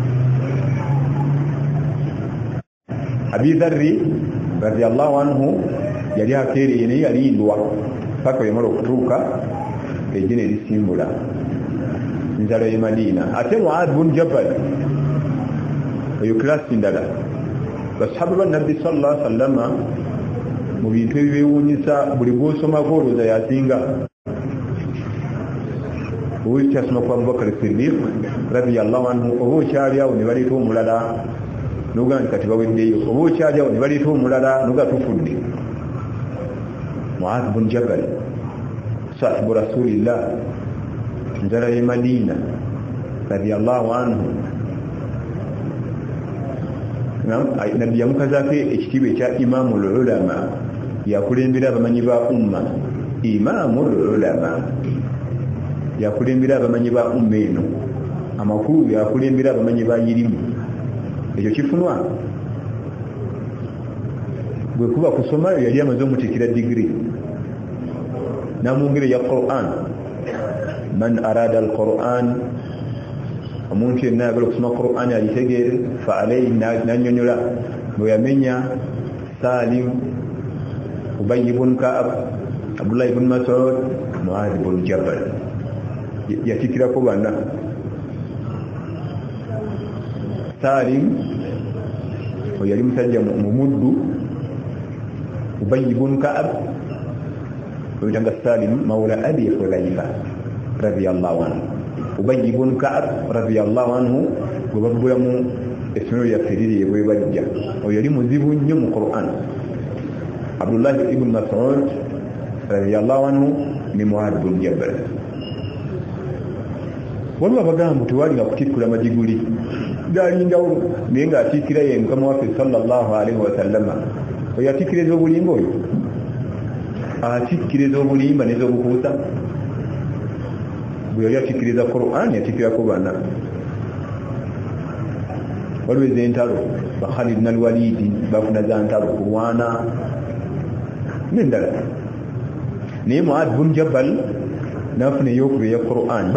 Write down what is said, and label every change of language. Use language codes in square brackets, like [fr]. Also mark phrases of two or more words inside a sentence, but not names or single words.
[lg] Abi Dharri [ar] رضي الله عنه [lg] yali akeereye naye yalindwa paka yamala okutuuka ejje ne lisimbula enzalo y'e Madina. Ate Mu'adh bin Jabal oyo kilasi ndala. Basahaba ba Nabbi [ar] صلى الله عليه وسلم [lg] mu bintu ebibeewuunyisa buli gw'osomako olowooza yasinga. Oba kyasoma ku Abubakar Siddiq [ar] رضي الله عنه, [lg] oba okyali awo ne baleeta omulala n'ogaa nti kati baweddeyo, oba okyali awo ne baleeta omulala n'ogaa tufudde. Mu'adh bin Jabal [ar] صاحب رسول الله [lg] nzala y'e Madina [ar] رضي الله عنه. [lg] Nabbi yamukazaako ekitiibwa ekya [ar] إمام العلماء, [lg] yakulembera abamanyi ba umma. [ar] إمام العلماء [lg] yakulembera abamanyi ba umma eno, amakulu yakulembera abamanyi ba irimu. Ekyo kifunwa bwe kuba kusomayo yali amaze omutikira digiri namwongere ya Qur'an. [ar] من أراد القرآن [lg] omuntu yenna ayagala okusoma Qur'an agitegeere [ar] فعليه [lg] n'annyonnyola bwe yamenya Salim, Ubay ibn Ka'ab, Abdullah ibn Mas'ud, Mu'adh ibn Jabal yatikirako bana. Salim yali musajja mumuddu, Ubay ibn Ka'ab oyitanga Salim [ar] مولى أبي حذيفة رضي الله عنه. [lg] Ubay ibn Ka'ab [ar] رضي الله عنه [lg] gwe bagulamu essomero lyaffe liri bwe bajja, oyo yali muzibu nnyo mu Qur'an. Abdullah ibn Mas'ud [ar] رضي الله عنه [lg] ni Mu'adh ibn Jabal. Waliwo abagamba tewalinga kutikkula majiguli galingawo naye ng'atiikira ye Mukama waffe [ar] صلى الله عليه وسلم. [lg] Oyo atikkira ez'obulimba, oyo atikkira ez'obulimba n'ez'obukuusa. Bwe yali atikkiriza Qur'an yatikkirako bana. Waliwo ez'entalo ba Khalid n'al-Walid bafuna za ntalo kulwana n'endala, naye Mu'adh ibn Jabal nafuna ey'okubiri ya Qur'an.